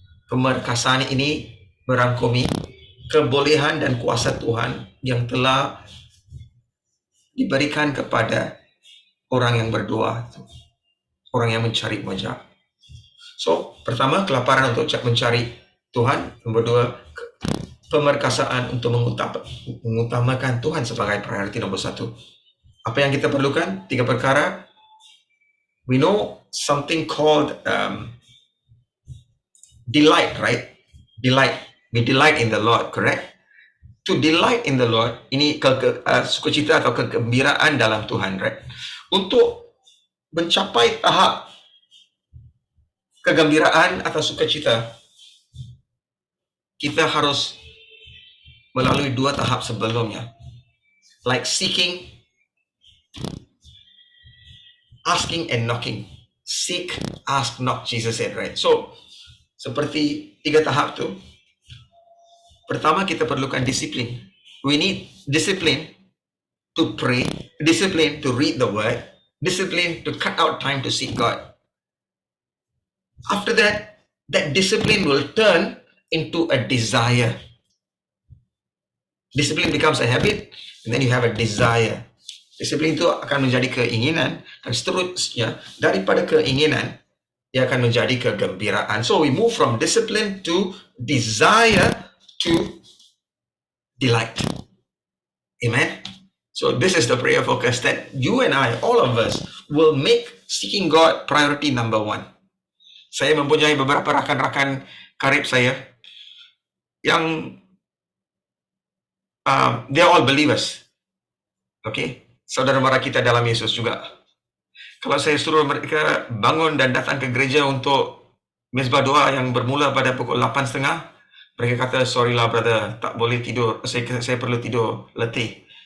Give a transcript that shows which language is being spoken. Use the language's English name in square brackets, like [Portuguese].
[Malay] Pemerkasaan ini merangkumi kebolehan dan kuasa Tuhan yang telah diberikan kepada orang yang berdoa, orang yang mencari wajah. So, pertama kelaparan untuk mencari Tuhan, nomor dua pemerkasaan untuk mengutamakan Tuhan sebagai priority nomor satu. Apa yang kita perlukan? 3 perkara. [English] We know something called delight, right? Delight. We delight in the Lord, correct? To delight in the Lord, [Malay] ini sukacita atau kegembiraan dalam Tuhan, right? Untuk mencapai tahap kegembiraan atau sukacita, kita harus melalui 2 tahap sebelumnya. [English] Like seeking, asking and knocking. Seek, ask, knock, Jesus said, right? So, [Malay] seperti 3 tahap tu. Pertama, kita perlukan disiplin. [English] We need discipline to pray, discipline to read the word, discipline to cut out time to seek God. After that, that discipline will turn into a desire. Discipline becomes a habit, and then you have a desire. Disiplin itu akan menjadi keinginan, dan seterusnya daripada keinginan, dia akan menjadi kegembiraan. So we move from discipline to desire to delight. Amen. So this is the prayer focus that you and I, all of us, will make seeking God priority number 1. [Malay] Saya mempunyai beberapa rakan-rakan karib saya yang [English] they're all believers. [Malay] Okay, saudara mara kita dalam Yesus juga. Kalau saya suruh mereka bangun dan datang ke gereja untuk mezbah doa yang bermula pada pukul 8.30, mereka kata, sorry lah brother, tak boleh tidur, saya perlu tidur, letih.